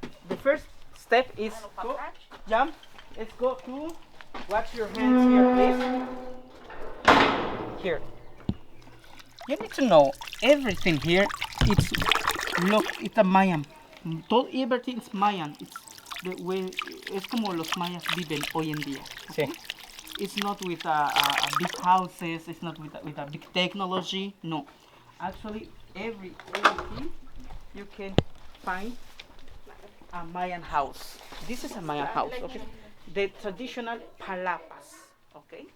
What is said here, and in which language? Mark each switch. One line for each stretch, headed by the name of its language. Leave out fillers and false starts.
English: The first step is go, jump. Let's go to wash your hands here, please. Here. You need to know everything here. It's a Mayan.
Spanish: Todo
English: everything is Mayan. It's the way.
Spanish: Es como los mayas viven hoy en día. Sí.
English: It's not with a big houses. It's not with a big technology. No, actually, everything you can find a Mayan house. This is a Mayan house. Okay, the traditional palapas. Okay,